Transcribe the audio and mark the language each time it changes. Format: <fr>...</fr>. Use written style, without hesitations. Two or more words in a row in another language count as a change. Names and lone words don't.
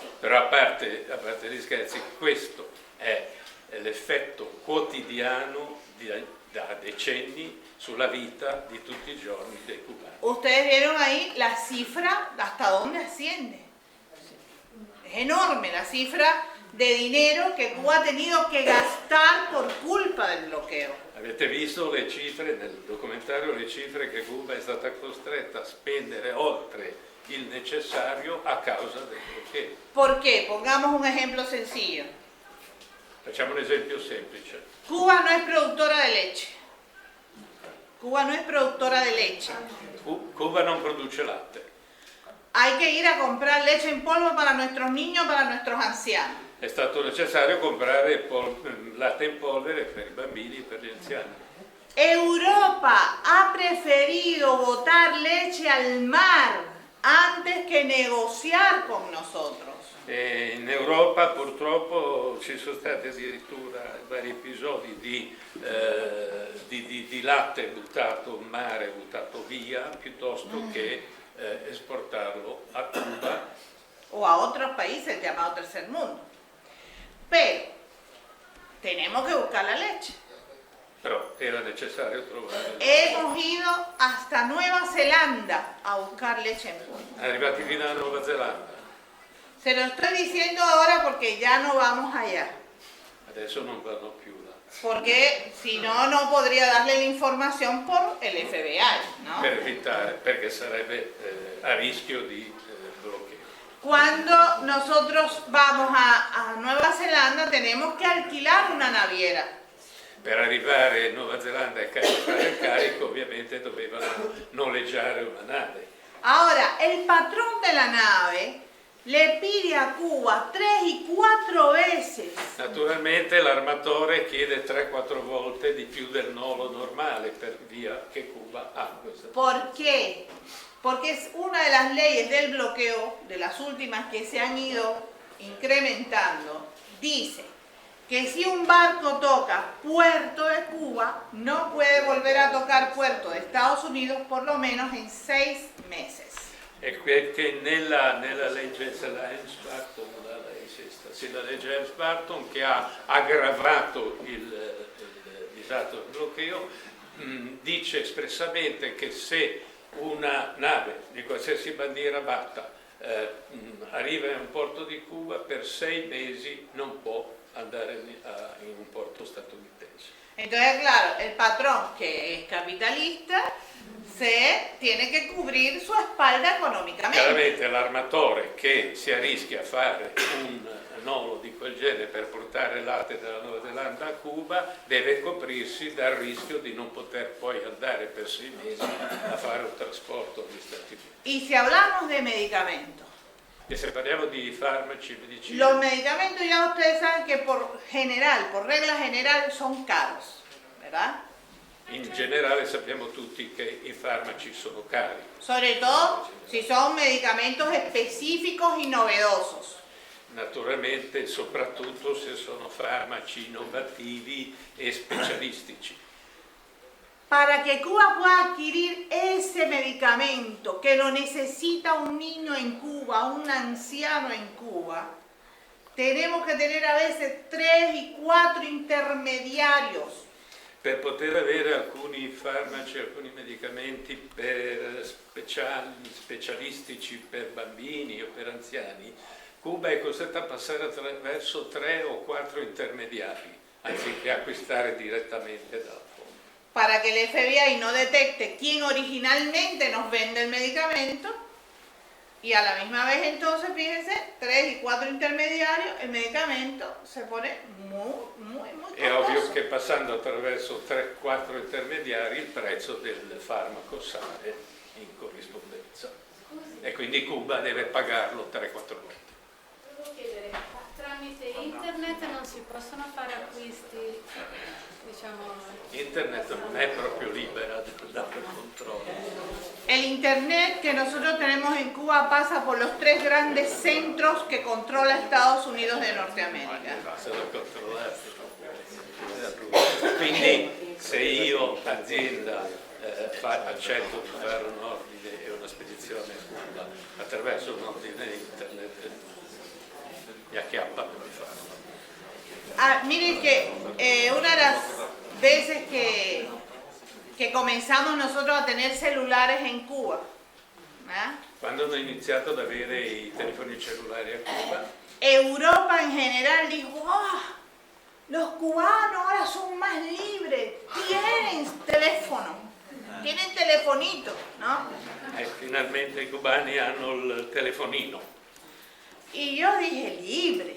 <it>Però a parte gli scherzi, questo è l'effetto quotidiano da decenni sulla vita di tutti i giorni dei cubani.</it> <es>Ustedes vieron ahí la cifra hasta dónde asciende. Es enorme la cifra de dinero que Cuba ha tenido que gastar por culpa del bloqueo.</es> <it>Avete visto le cifre nel documentario, le cifre che Cuba è stata costretta a spendere oltre il necessario a causa del bloqueo.</it> <es>¿Por qué? Pongamos un ejemplo sencillo.</es> <it>Facciamo un esempio semplice.</it> <es>Cuba no es productora de leche. Cuba no es productora de leche.</es> <it>Cuba non produce latte.</it> <es>Hay que ir a comprar leche en polvo para nuestros niños, para nuestros ancianos.</es> <it>È stato necessario comprare latte in polvere per i bambini e per gli anziani.</it> <es>Europa ha preferido botar leche al mar antes que negociar con nosotros.</es> <it>E in Europa purtroppo ci sono stati addirittura vari episodi di latte buttato in mare, buttato via, piuttosto che esportarlo a Cuba</it> <es>o a otros países llamados tercer mundo. Pero tenemos que buscar la leche.</es> <it>Però era necessario trovare.</it> <es>Hemos ido hasta Nueva Zelanda a buscar leche en polvo.</es> <it>Arrivati fino a Nuova Zelanda.</it> <es>Se lo estoy diciendo ahora porque ya no vamos allá.</es> <it>Adesso non vanno più là.</it> <es>Porque si no, no podría darle la información por el FBI, ¿no?</es> <it>Per evitare, perché sarebbe a rischio di bloqueo.</it> <es>Cuando nosotros vamos a Nueva Zelanda tenemos que alquilar una naviera.</es> <it>Per arrivare in Nuova Zelanda e caricare il carico ovviamente dovevano noleggiare una nave.</it> <es>Ahora, el patrón de la nave le pide a Cuba 3 y 4 veces.</es> <it>Naturalmente l'armatore chiede 3-4 volte di più del nolo normale per via che Cuba ha questa.</it> <es>¿Por qué? Porque es una de las leyes del bloqueo, de las últimas que se han ido incrementando, dice que si un barco toca puerto de Cuba, no puede volver a tocar puerto de Estados Unidos por lo menos en 6 meses.</es> <it>E che nella legge la legge Helms-Burton che ha aggravato il disastro del bloqueo dice espressamente che se una nave di qualsiasi bandiera batta arriva in un porto di Cuba, per 6 mesi non può andare in un porto statunitense.</it> <es>Entonces, claro, el patrón que es capitalista se tiene que cubrir su espalda económicamente.</es> <it>Chiaramente l'armatore che si arrischia a fare un nolo di quel genere per portare latte dalla Nuova Zelanda a Cuba deve coprirsi dal rischio di non poter poi andare per 6 mesi a fare un trasporto agli Stati Uniti.</it> <es>Y si hablamos de medicamentos,</es> <it>E se parliamo di farmaci,</it> <es>medicina, los medicamentos ya ustedes saben que por regla general son caros, ¿verdad?</es> <it>in generale sappiamo tutti che i farmaci sono cari.</it> <es>Sobre todo si son medicamentos específicos y novedosos.</es> <it>naturalmente soprattutto se sono farmaci innovativi e specialistici.</it> <es>Para que Cuba pueda adquirir ese medicamento que lo necesita un niño en Cuba, un anciano en Cuba, tenemos que tener a veces 3 y 4 intermediarios.</es> <it>Per poter avere alcuni farmaci, alcuni medicamenti per specialistici per bambini o per anziani, Cuba è costretta a passare attraverso 3 o 4 intermediari, anziché acquistare direttamente dal fondo.</it> <es>Para que el FBI no detecte quién originalmente nos vende el medicamento, y a la misma vez entonces, fíjense, 3 y 4 intermediarios, el medicamento se pone muy costoso.</es> <it>È ovvio che passando attraverso 3-4 intermediari il prezzo del farmaco sale in corrispondenza e quindi Cuba deve pagarlo 3-4 volte. Volevo chiedere, tramite internet non si possono fare acquisti, diciamo... Internet non è proprio libera dal controllo.</it> <es>El internet que nosotros tenemos en Cuba pasa por los 3 grandes centros que controla Estados Unidos de Norteamérica.</es> <it>Quindi se io azienda accetto di fare un ordine e una spedizione a Cuba attraverso un ordine internet mi acchiappano di farlo.</it> <es>Miren que una de las veces que comenzamos nosotros a tener celulares en Cuba,</es> <it>Quando hanno iniziato ad avere i telefoni cellulari a Cuba,</it> <es>Europa en general dijo, ¡oh! Los cubanos ahora son más libres, tienen teléfono, tienen telefonito, ¿no?</es> <it>Finalmente i cubani hanno il telefonino.</it> <es>Y yo dije, libre.</es>